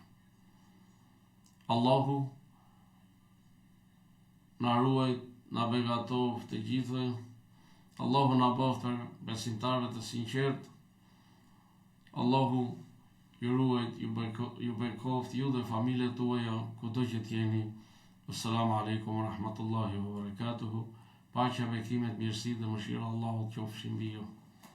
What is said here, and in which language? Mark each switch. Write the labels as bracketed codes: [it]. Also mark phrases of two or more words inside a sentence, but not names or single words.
[sq] Allahu na ruaj, na begatoft të gjithëve. Allahu na bëft besimtarë të sinqert. Allahu ju ruaj, ju bekoft ju dhe familjet tuaja kudo që t'jeni. [ar] السلام عليكم ورحمة الله وبركاته. [sq] Paqja, bekimet, mirësi dhe mëshira Allahut qofshin mbi ju.